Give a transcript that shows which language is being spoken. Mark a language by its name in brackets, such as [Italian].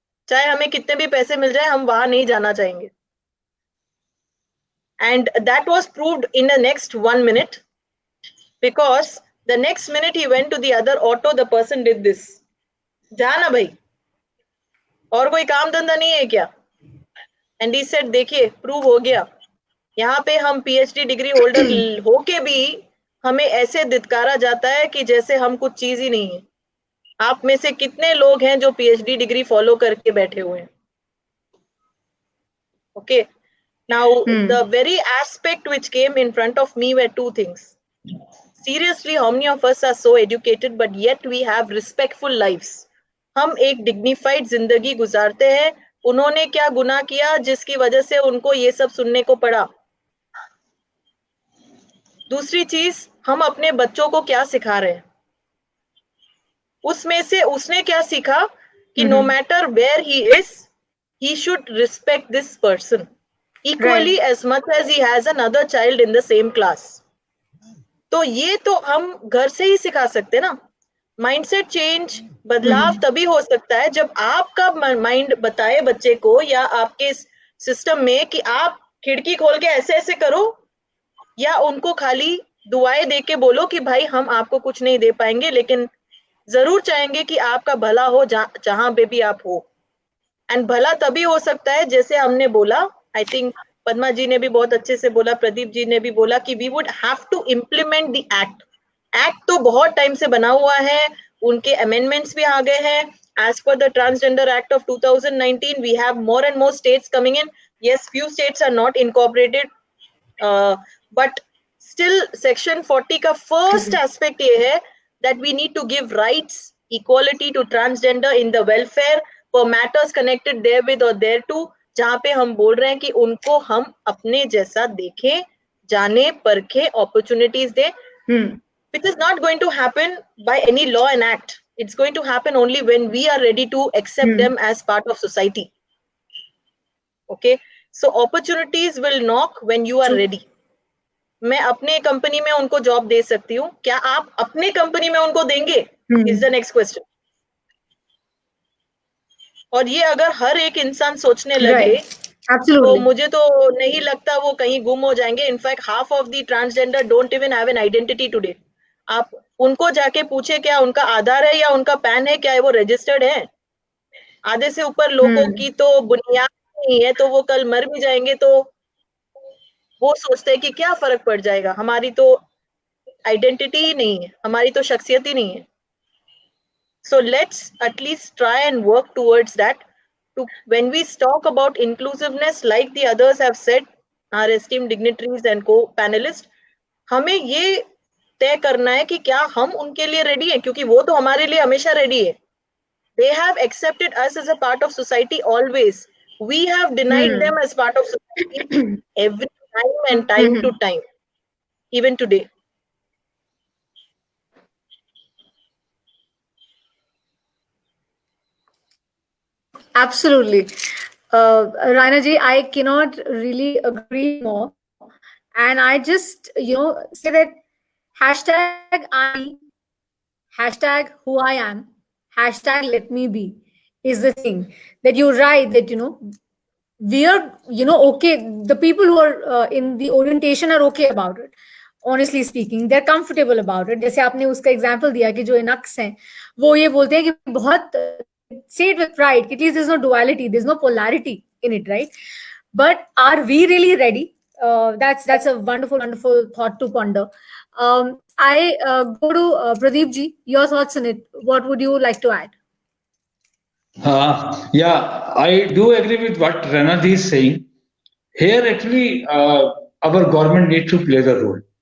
[Hindi] चाहे हमें कितने भी पैसे मिल जाए, हम वहां नहीं जाना चाहेंगे. [English] And that was proved in the next 1 minute, because the next minute he went to the other auto, the person did this. [Hindi] जाना भाई, और कोई काम धंधा नहीं है क्या? [English] And he said, [Hindi] देखिए, प्रूव हो गया. यहाँ पे हम PhD डिग्री होल्डर होके भी हमें ऐसे धिक्कारा जाता है कि जैसे हम कुछ चीज ही नहीं है. आप में से कितने लोग हैं जो PhD डिग्री फॉलो करके बैठे हुए हैं? [English] Okay. Now, the very aspect which came in front of me were two things. Seriously, how many of us are so educated but yet we have respectful lives? [Hindi] हम एक dignified जिंदगी गुजारते हैं. उन्होंने क्या गुनाह किया जिसकी वजह से उनको ये सब सुनने को पड़ा? दूसरी चीज, हम अपने बच्चों को क्या सिखा रहे हैं? उसमें से उसने क्या सीखा कि [English] no matter where he is, he should respect this person equally as much as he has another child in the same class. [Hindi] तो ये तो हम घर से ही सिखा सकते हैं ना. माइंडसेट चेंज, बदलाव तभी हो सकता है जब आपका माइंड बताए बच्चे को या आपके सिस्टम में कि आप खिड़की खोल के ऐसे ऐसे करो, या उनको खाली दुआएं दे के बोलो कि भाई हम आपको कुछ नहीं दे पाएंगे, लेकिन जरूर चाहेंगे कि आपका भला हो जहां पे भी आप हो. एंड भला तभी हो सकता है जैसे हमने बोला, [English] I think [Hindi] पद्मा जी ने भी बहुत अच्छे से बोला, प्रदीप जी ने भी बोला कि [English] We would have to implement the act. [Hindi] Act तो बहुत टाइम से बना हुआ है, उनके अमेंडमेंट्स भी आ गए हैं. [English] As per the Transgender Act of 2019, we have more and more states coming in. Yes, few states are not incorporated, but still Section 40 का first aspect ये है that we need to give rights, equality to transgender in the welfare for matters connected therewith or thereto, [Hindi] जहाँ पे हम बोल रहे हैं कि उनको हम अपने जैसा देखें, जाने परखे, [English] opportunities दें. Which is not going to happen by any law and act. It's going to happen only when we are ready to accept them as part of society. Okay, so opportunities will knock when you are ready. [Hindi] मैं अपने company में उनको job दे सकती हूँ, क्या आप अपने company में उनको देंगे? [English] Is the next question. [Hindi] और ये अगर हर एक इंसान सोचने लगे, तो मुझे तो नहीं लगता वो कहीं गुम हो जाएंगे. [English] In fact half of the transgender don't even have an identity today. [Hindi] आप उनको जाके पूछे क्या उनका आधार है या उनका पैन है, क्या वो रजिस्टर्ड है? आधे से ऊपर लोगों की तो बुनियाद नहीं है, तो वो कल मर भी जाएंगे तो वो सोचते हैं कि क्या फर्क पड़ जाएगा, हमारी तो आइडेंटिटी ही नहीं है, हमारी तो शख्सियत ही नहीं है. [English] So let's at least try and work towards that. When we talk about inclusiveness, like the others have said, our esteemed dignitaries and co-panelists, [Hindi] हमें ये तय करना है कि क्या हम उनके लिए रेडी हैं, क्योंकि वो तो हमारे लिए हमेशा रेडी है. [English] They have accepted us as a part of society always. We have denied them as part of society every and time to time, even today. Absolutely. Raina ji, I cannot really agree more. And I just, say that hashtag I'm me, hashtag who I am, hashtag let me be is the thing that you write that, we are, okay. The people who are in the orientation are okay about it. Honestly speaking, they're comfortable about it. [Hindi] जैसे आपने उसका example दिया कि जो इनक्स हैं वो ये बोलते हैं कि बहुत [English] say it with pride [Hindi] कि [English] at least there's no duality, there's no polarity in it, right? But are we really ready? That's a wonderful thought to ponder. I go to Pradeep ji. Your thoughts on it. What would you like to add? Yeah, I do agree with what Ranad is saying. Here, actually, our government needs to play the role.